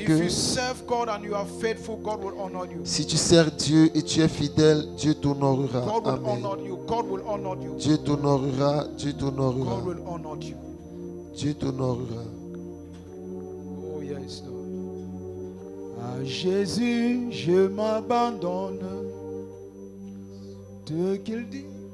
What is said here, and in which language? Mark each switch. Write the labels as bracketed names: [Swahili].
[English] if [French] que [English] you serve God and you are faithful, God will honor you. [French] si tu sers Dieu et tu es fidèle, Dieu t'honorera. [English] God will Amen. honor you. God will honor you. [French] Dieu t'honorera, Dieu t'honorera, [English] God will honor you. [French] Dieu t'honorera. [English] Oh yes, Lord. [French] À Jésus, je m'abandonne. Ce qu'il dit.